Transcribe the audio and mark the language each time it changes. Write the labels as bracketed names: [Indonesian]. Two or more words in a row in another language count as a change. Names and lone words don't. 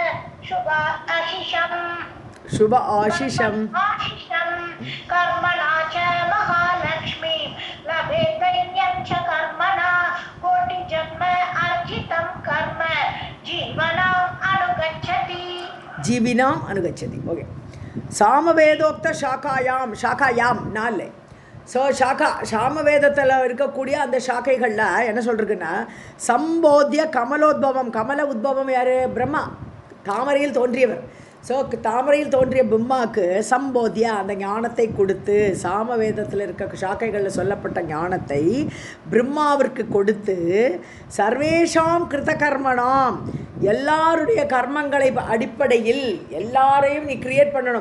[Sanskrit] शुभ आशिषं कर्मणा च महालक्ष्मी लभेत दैन्यं च कर्मणा कोटिजन्म अर्जितं कर्म जीविनाम् अनुगच्छति. [Tamil] ओके, [Sanskrit] सामवेदोक्त शाखायाम् 4. [Tamil] ஸோ சாமவேதத்தில் இருக்கக்கூடிய அந்த ஷாக்கைகளில் என்ன சொல்கிறதுக்குன்னா, [Sanskrit] सम्बोध्य कमलोद्भवम्, कमल उद्भवम् [Tamil] யார்? பிரம்மா, தாமரையில் தோன்றியவர். ஸோ தாமரையில் தோன்றிய பிரம்மாவுக்கு சம்போத்தியா அந்த ஞானத்தை கொடுத்து, சாமவேதத்தில் இருக்க ஷாக்கைகளில் சொல்லப்பட்ட ஞானத்தை பிரம்மாவிற்கு கொடுத்து, [Sanskrit] सर्वेषां कृत कर्मणाम्, [Tamil] எல்லாருடைய கர்மங்களை அடிப்படையில் எல்லாரையும் நீ கிரியேட் பண்ணணும்.